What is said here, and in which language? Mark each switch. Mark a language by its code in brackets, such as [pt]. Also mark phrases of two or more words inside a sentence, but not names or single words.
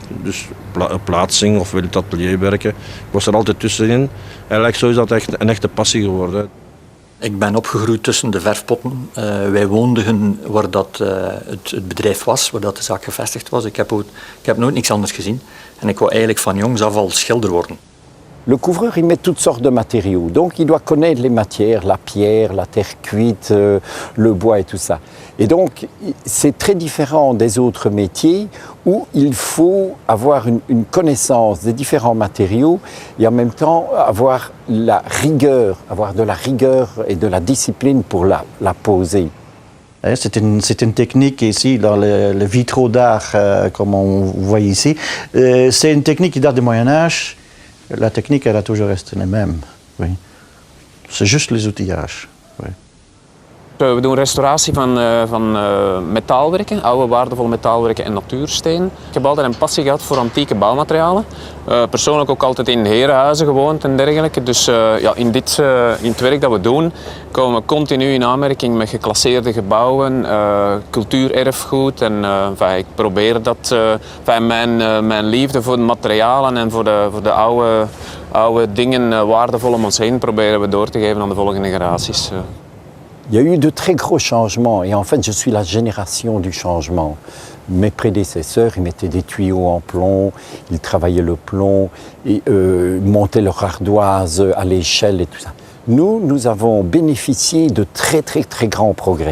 [nl] Dus plaatsing of wil het atelier werken. Ik was er altijd tussenin. Eigenlijk zo is dat echt een echte passie geworden. Ik ben opgegroeid tussen de verfpotten. Wij woonden waar dat, het bedrijf was, waar dat de zaak gevestigd was. Ik heb nooit niks anders gezien. En ik wou eigenlijk van jongs af al schilder worden. [fr] Le couvreur, il met toutes sortes de matériaux. Donc, il doit connaître les matières, la pierre, la terre cuite, le bois et tout ça. Et donc, c'est très différent des autres métiers où il faut avoir une connaissance des différents matériaux et en même temps avoir la rigueur, avoir de la rigueur et de la discipline pour la poser. C'est une technique ici, dans le vitraux d'art, comme on voit ici. C'est une technique qui date du Moyen-Âge. La technique, elle a toujours resté la même. Oui. C'est juste les outillages. Oui. [nl] We doen restauratie van metaalwerken, oude waardevolle metaalwerken en natuursteen. Ik heb altijd een passie gehad voor antieke bouwmaterialen. Persoonlijk ook altijd in herenhuizen gewoond en dergelijke. Dus ja, in het werk dat we doen, komen we continu in aanmerking met geclasseerde gebouwen, cultuurerfgoed. En ik probeer dat, mijn liefde voor de materialen en voor de oude dingen, waardevol om ons heen, proberen we door te geven aan de volgende generaties. [fr] Il y a eu de très gros changements et en fait je suis la génération du changement. Mes prédécesseurs, ils mettaient des tuyaux en plomb, ils travaillaient le plomb, et, montaient leur ardoise à l'échelle et tout ça. Nous avons bénéficié de très grands progrès.